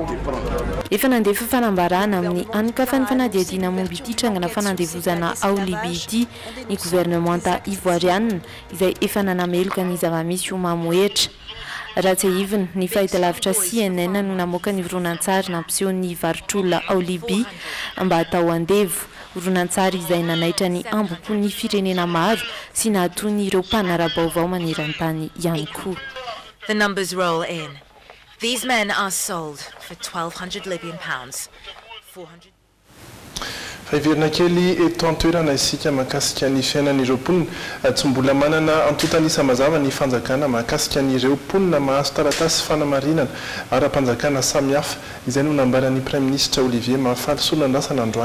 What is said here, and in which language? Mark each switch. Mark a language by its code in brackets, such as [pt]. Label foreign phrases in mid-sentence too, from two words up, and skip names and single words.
[mg] Efa nandefa fanambarana amin'ny anokafany fanadihadiana momba ity trangana fanandevozana ao Libia ity ny gouvernemanta ivoiriana izay efa nanameloka ny zava-misy ho mamoetra. Raha tsy ahivina ny fahitalavitra CNN no namoaka ny horonan-tsary nampiseho ny varotr'olona ao Libia mba atao andevo. Horonan-tsary izay nanaitra ny amboko ny firenena maro sy nahatoany ireo mpanara-baovao maneran-tany ihany koa. [en] The numbers roll in. These men are sold for 1,200 Libyan pounds. 400. [mg] Faheverina kely eto an-toerana isika mahakasika ny fiainan'ireo mponina tsy mbola manana antotanisa mazava ny fanjakana mahakasika an'ireo mponina mahazo taratasy fanamarinana ara-panjakana samihafa izay no nambaran'ny [fr] Prime Ministre [mg] Olivier Mahafaly Solandrasana androany.